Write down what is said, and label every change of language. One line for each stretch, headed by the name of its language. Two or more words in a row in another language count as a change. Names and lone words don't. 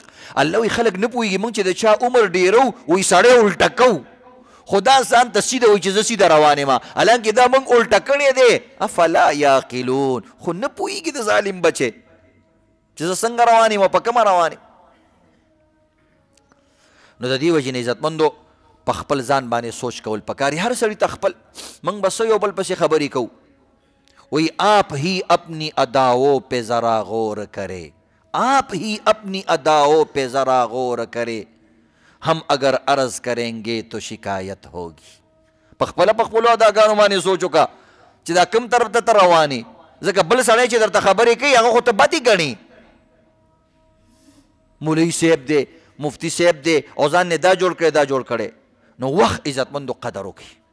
Pashto: الله وایي خلک نه پوهېږي موږ چې د چا عمر ډېرو وایي سړی الټه کوو، خدا ځان ته سیده وایي چې زه سیده روان یم، حالانکې دا موږ الټه کړی دی.
Arabic: افلا یعقلون،
Pashto: خو نه پوهېږي د ظالم بچی چې زه څنګه روان یم، په کومه روان یم. نو د دې وجې نه عزتمندو په خپل ځان باندې سوچ کول پکار. هر سړي ته خپل، موږ بس یو بل پسې خبرې کوو.
Urdu: وہی آپ ہی اپنی اداؤں پہ ذرا غور کرے، آپ ہی اپنی اداؤں پہ ذرا غور کرے، ہم اگر عرض کریں گے تو شکایت ہوگی.
Pashto: پخپله پخپلو اداګانو باندې سوچ وکړه چې دا کوم طرف ته روان یې، ځکه بل سړی چې درته خبرې کوي هغه خو ته بدې ګڼي. مولوي صاحب دی، مفتی صاحب دی، او ځان نه دا جوړ کړی دا جوړ کړی. نو وخت عزتمندو قدر وکړي.